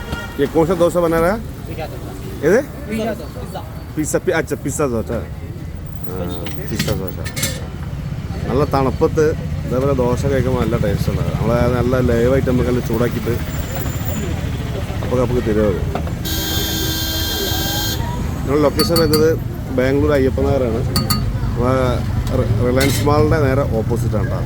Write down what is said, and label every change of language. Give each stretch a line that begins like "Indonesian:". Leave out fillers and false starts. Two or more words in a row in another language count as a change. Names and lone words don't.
Hindi: ये कौन सा डोसा बना रहा है? ये पिज़्ज़ा अच्छा पिज़्ज़ा डोसा पिज़्ज़ा डोसा
Malayalam: നല്ല തണുപ്പത്ത് ഇതേപോലെ ദോശ കഴിക്കുമ്പോൾ നല്ല ടേസ്റ്റ് ഉണ്ടാകും. നമ്മൾ നല്ല ലൈവായിട്ട് നമുക്ക് നല്ല ചൂടാക്കിയിട്ട് അപ്പോൾ തരുമത്. നമ്മൾ ലൊക്കേഷൻ വരുന്നത് ബാംഗ്ലൂർ അയ്യപ്പ നഗറാണ്. റിലയൻസ് മാളിൻ്റെ നേരെ ഓപ്പോസിറ്റാണ് കേട്ടോ.